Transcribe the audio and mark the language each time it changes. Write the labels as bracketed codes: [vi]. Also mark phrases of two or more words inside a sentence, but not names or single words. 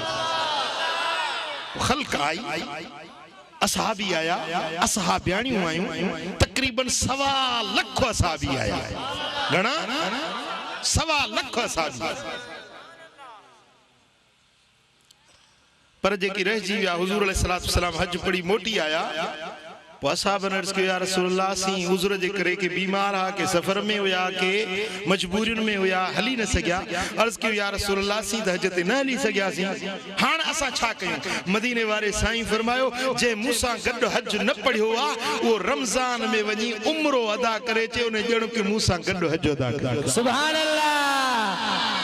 [sd] ख़ल्क़ आई असहाबी आया असहाबियाणियूं आयूं तकरीबन 1.25 लख असहाबी आया घणा 1.25 लख असहाबी पर जेकी रहिजी विया हुजूर [ar] عليه الصلاة والسلام [sd] हज पढ़ी मोटी आया पो असहाबन अर्ज़ कयो [ar] يا رسول الله [sd] सी हुजूर जे करे के बीमार हा के सफर में हुया के मजबूरियुनि में हुया हली न सघिया अर्ज़ कयो [ar] يا رسول الله [sd] सी त हज ते न हली सघियासीं हाणे असां छा कयूं मदीने वारे साईं फरमायो जे मूंसां गॾु हज न पढ़ियो आ उहो रमज़ान में वञी उम्रो अदा करे चे उन ॼण के मूंसां गॾु हज अदा करे [ar] سبحان الله